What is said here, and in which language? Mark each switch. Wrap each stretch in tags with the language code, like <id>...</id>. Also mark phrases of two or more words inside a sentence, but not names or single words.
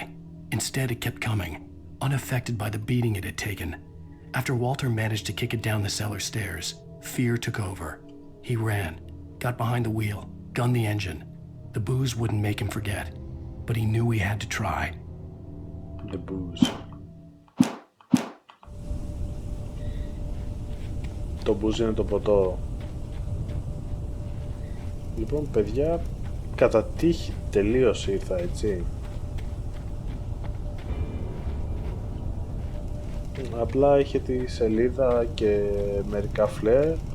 <en>Instead, it kept coming, unaffected by the beating it had taken. After Walter managed to kick it down the cellar stairs, fear took over. He ran, got behind the wheel, gunned the engine. The booze wouldn't make him forget, but he knew he had to try. The booze.</en> <el>Το booze είναι το ποτό. Λοιπόν, παιδιά, κατά τύχη τελείως ήρθα, έτσι. Απλά είχε τη σελίδα και μερικά φλερ.</el>